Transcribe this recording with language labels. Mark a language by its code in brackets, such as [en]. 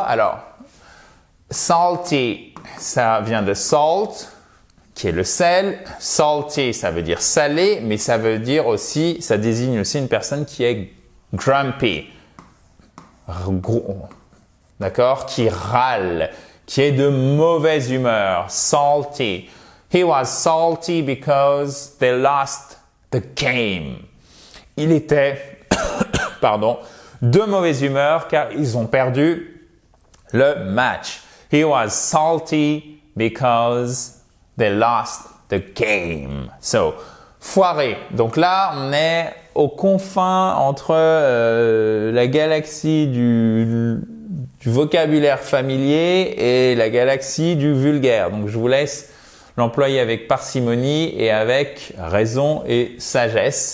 [fr] Alors, salty, ça vient de salt, qui est le sel. Salty, ça veut dire salé, mais ça veut dire aussi, ça désigne aussi une personne qui est grumpy. D'accord? Qui râle, qui est de mauvaise humeur. [en] Salty. He was salty because they lost the game. [fr] Il était, pardon, de mauvaise humeur car ils ont perdu le match. [en] He was salty because they lost the game. [fr] So, foiré. Donc là, on est aux confins entre la galaxie du vocabulaire familier et la galaxie du vulgaire. Donc, je vous laisse l'employer avec parcimonie et avec raison et sagesse.